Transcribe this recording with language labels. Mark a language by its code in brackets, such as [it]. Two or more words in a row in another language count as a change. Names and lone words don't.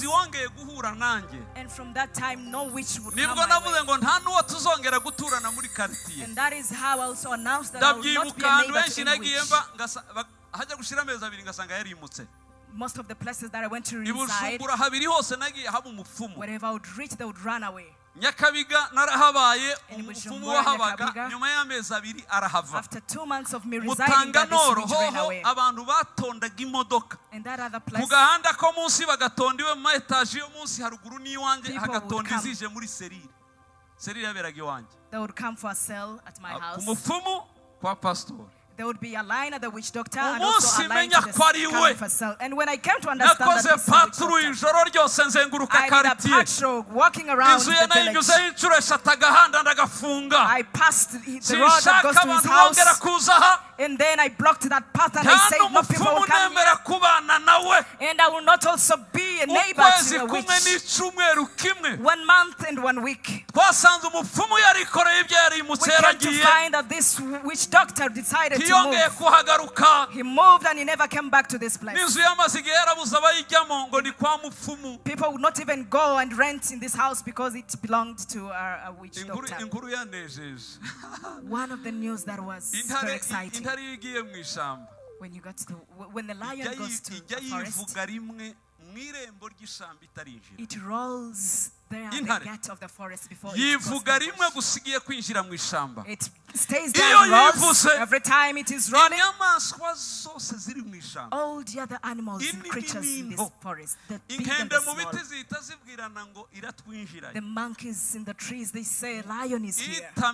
[en] And from that time, no witch would come my way. And that is how I also announced that I will not be a neighbor to any witch. Most of the places that I went to reside, wherever I would reach, they would run away. [rw] Nyakabiga narahabaye umufumu wahabaga nyuma y'amezi 2 arahava. [en] After 2 months of me residing there, this witch ran away. [rw] Abantu batondaga imodoka ku gahanda ko munsi bagatonda iwe mu etaje yo munsi haruguru n'iwanjye hagatonda izije muri serire yaberaga iwanjye. [en] They would come for a sale at my house. [rw] Umufumu kwa pastor. [en] There would be a line at the witch doctor and also a line to the coming for sale. And when I came to understand that this is a witch doctor, I did a patrol walking around the village. I passed the road that goes to his house, and then I blocked that path and I said no people will come here. And I will not also be a neighbor to a witch. 1 month and 1 week. We came to find that this witch doctor decided to [rw] ntiyongeye kuhagaruka. [en] He moved and he never came back to this place. [rw] n'inzu y'amazi igihe yarabuze abayijyamo ngo ni kwa mupfumu. [en] People would not even go and rent in this house because it belonged to a witch doctor. [rw] inkuru yanejeje. [en] One of the news that was very exciting. [rw] intare igiye mu ishyamba. [en] When the lion goes to the forest, it rolls there at the gate of the forest before it goes to the bush. It stays there and rolls. Every time it is rolling, all the other animals and creatures in this forest, the big and the small, the monkeys in the trees, they say, lion is here.